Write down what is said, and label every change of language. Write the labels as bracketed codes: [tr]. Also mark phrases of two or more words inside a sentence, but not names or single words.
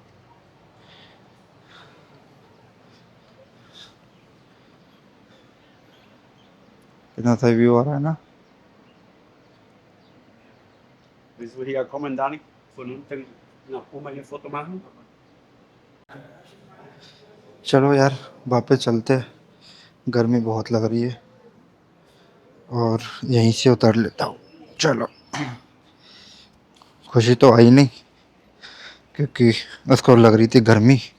[hi] कितना सही व्यू आ रहा है ना। [de] Willst du hier kommen, Dani? Von unten nach oben ein Foto machen? [hi] चलो यार वापस चलते हैं, गर्मी बहुत लग रही है और यहीं से उतर लेता हूँ। चलो, खुशी तो आई नहीं क्योंकि उसको लग रही थी गर्मी।